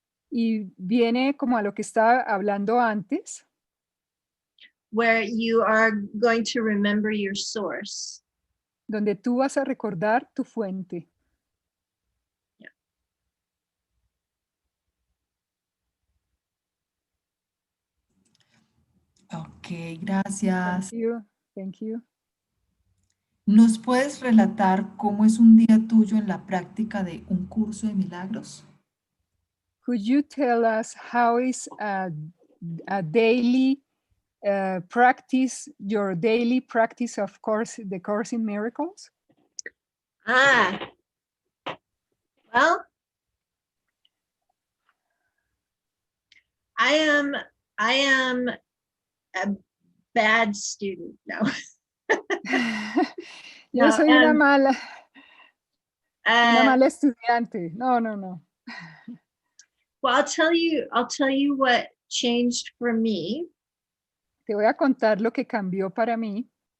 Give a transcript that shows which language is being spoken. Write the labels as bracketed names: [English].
[Spanish] Y viene como a lo que estaba hablando antes, [English] Where you are going to remember your source. [Spanish] donde tú vas a recordar tu fuente. [English] Yeah. [Spanish] Ok, gracias. [English] Thank you. [Spanish] ¿Nos puedes relatar cómo es un día tuyo en la práctica de un curso de milagros? [English] Could you tell us how is a daily practice, your daily practice of the Course in Miracles? Well, I am a bad student now. [Spanish] Yo soy una mala estudiante. No. [English] Well, I'll tell you what changed for me. [Spanish] Te voy a contar lo que cambió para mí.